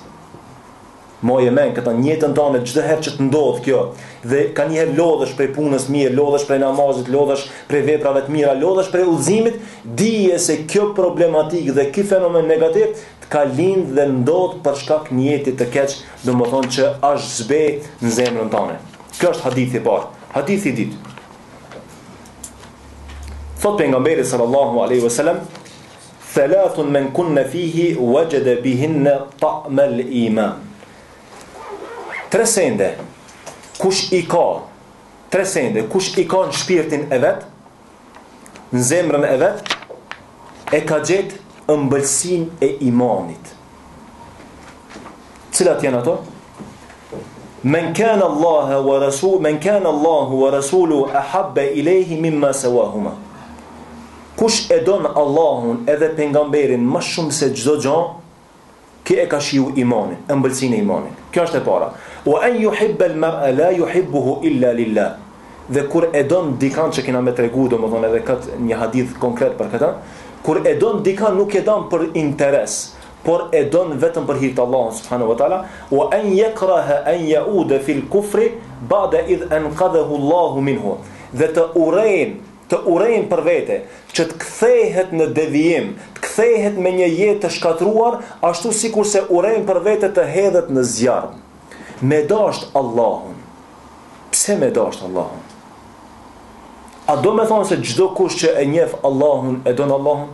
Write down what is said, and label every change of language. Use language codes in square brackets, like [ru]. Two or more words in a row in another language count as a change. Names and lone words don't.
[sq] Moje men këta njëtën tënde çdo herë që të ndodh kjo, dhe ka njëherë lodhesh prej punës mirë, lodhesh prej namazit, lodhesh prej veprave të mira, lodhesh prej udhëzimit, dije se kjo problematik dhe ky fenomen negativ të ka lind dhe ndodh për shkak niyetit të keq, domethënë që është zbe në zemrën tënde. Kjo është hadithi i parë. Hadithi i dytë. Thot pejgamberi [ar] صلى الله عليه وسلم ثلاث من كن فيه وجد بهن طعم الإيمان. [sq] Tre sende, kush i ka në shpirtin e vet, në zemrën e vet, e ka gjetë ëmbëlsinë e imanit. Cilat janë ato? [ar] من كان الله ورسوله أحب إليه مما سواهما. [sq] Kush e don Allahun edhe pejgamberin më shumë se çdo gjë, ki e ka shiu imanin, ëmbëlsinë e imanit. Kjo është e para. [ar] وأن يحب المرء لا يحبه إلا لله. [sq] Dhe kur e don dikan që kena me tregu, domethënë edhe këtë një hadith konkret për këtë, kur e don dikan nuk e don për interes, por e don vetëm për hir të Allahut [ar] سبحانه وتعالى وأن يكره أن يعود في الكفر بعد إذ أنقذه الله منه. [sq] Dhe të urejnë për vete që të kthehet në devijim, të kthehet me një jetë të shkatruar, ashtu sikur se urejnë për vete të hedhet në zjarr. Me dasht Allahun. Pse me dasht Allahun? A do me thonë se çdo kush që e njeh Allahun e don Allahun?